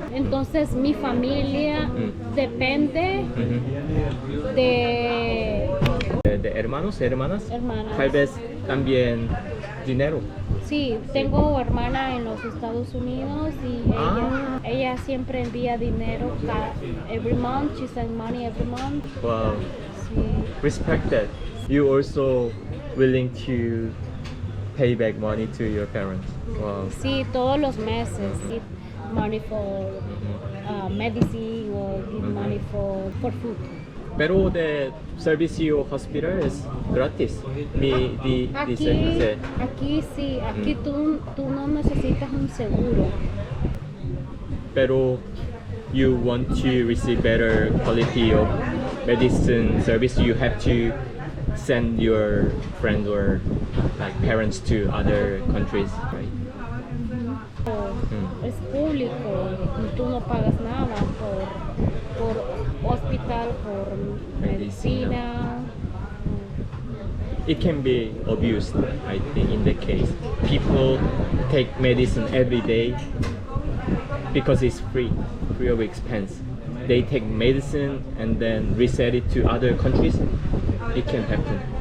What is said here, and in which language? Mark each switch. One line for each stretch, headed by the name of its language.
Spanish: Entonces mi familia depende De hermanos, hermanas. hermanas. Tal vez también dinero. Sí, tengo hermana en los Estados Unidos y ella siempre envía dinero
English: every month. She sends money every month. Wow.
Spanish: Sí.
English: Respect that. You also willing to pay back money to your parents. Wow.
Spanish: Sí, todos los meses.
English: Give money for medicine or give money for food.
Spanish: Pero de servicio hospital es gratis. Aquí sí, aquí tú no necesitas un seguro. Pero
English: you want to receive better quality of medicine service, you have to send your friends or like parents to other countries, right?
Spanish: Es público, tú no pagas nada por hospital, por medicina.
English: It can be abused, I think, in that case. People take medicine every day because it's free of expense. They take medicine and then resell it to other countries. It can happen.